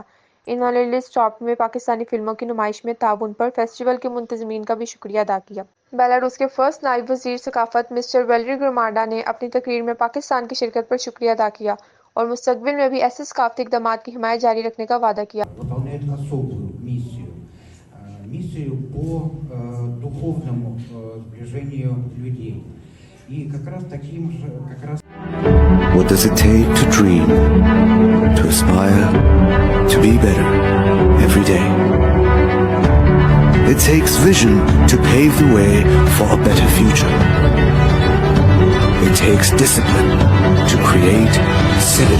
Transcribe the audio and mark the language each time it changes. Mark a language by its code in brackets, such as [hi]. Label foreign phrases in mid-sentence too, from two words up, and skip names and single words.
[ur] انہوں نے [en] list top [ur] میں پاکستانی فلموں کی نمائش میں تاؤن پر فیسٹیول کے منتظمین کا بھی شکریہ ادا کیا. بیلاروس کے فرسٹ نائب وزیر ثقافت مسٹر ویلری گروماڈا نے اپنی تقریر میں پاکستان کی شرکت پر شکریہ ادا کیا اور مستقبل میں بھی ایسے ثقافتی اقدامات کی حمایت جاری رکھنے کا وعدہ کیا. [ru] Выполняет особую миссию по духовному сближению людей. И как раз таким же, [en] What does it take to dream, to aspire, to be better every day? It takes vision to pave the way for a better future. It takes discipline to create synergy.